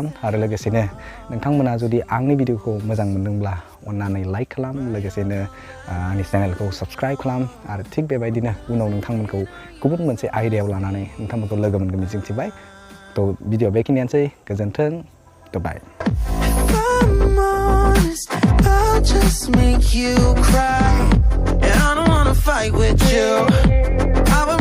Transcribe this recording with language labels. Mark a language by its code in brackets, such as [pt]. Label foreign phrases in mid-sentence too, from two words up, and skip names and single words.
[brx] आरो लोगोसेनो नोंथांमोना जुदि आंनि भिडिअखौ मोजां मोनदोंब्ला अन्नानै लाइक खालाम, लोगोसेनो आंनि चेनेलखौ साबस्क्राइब खालाम। आरो थिग बेबायदिनो उनाव नोंथांमोनखौ गुबुन मोनसे आयदायाव लानानै नोंथांमोनखौ लोगो मोनगोन मिजिंथिबाय। थ' भिडिअआ बेखिनियानोसै। गोजोन्थों। बाय। [en] I'll just make you cry, and I don't wanna fight with you.